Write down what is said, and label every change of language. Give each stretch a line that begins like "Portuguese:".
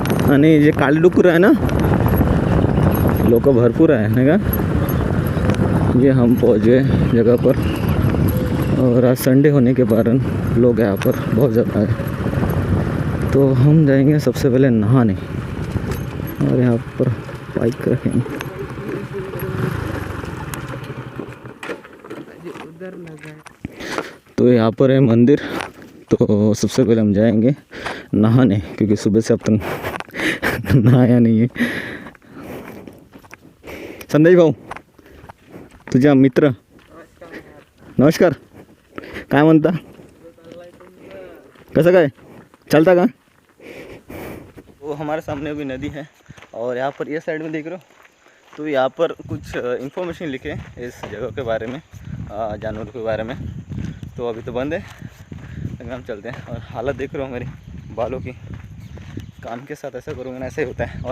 Marathi: आणि जे काळे डुक्कर आहे ना, लोक भरपूर आहे ना का।
Hindi: ये हम पहुँच गए जगह पर और आज संडे होने के कारण लोग यहाँ पर बहुत ज़्यादा है। तो हम जाएंगे सबसे पहले नहाने और यहाँ पर बाइक रखेंगे। तो यहाँ पर है मंदिर, तो सबसे पहले हम जाएंगे नहाने, क्योंकि सुबह से अब तक नहाया नहीं है।
Marathi: संदेश भाऊ, तुझा मित्र, नमस्कार, काय म्हणता, कसं काय चलता का।
Hindi: वो हमारे सामने अभी नदी है और यहाँ पर ये साइड में देख रहे हो, तो यहाँ पर कुछ इन्फॉर्मेशन लिखे इस जगह के बारे में, जानवरों के बारे में। तो अभी तो बंद है, लेकिन हम चलते हैं। और हालत देख रहे हो मेरी बालों की, काम के साथ ऐसा करूँगा ना ऐसे ही होता है।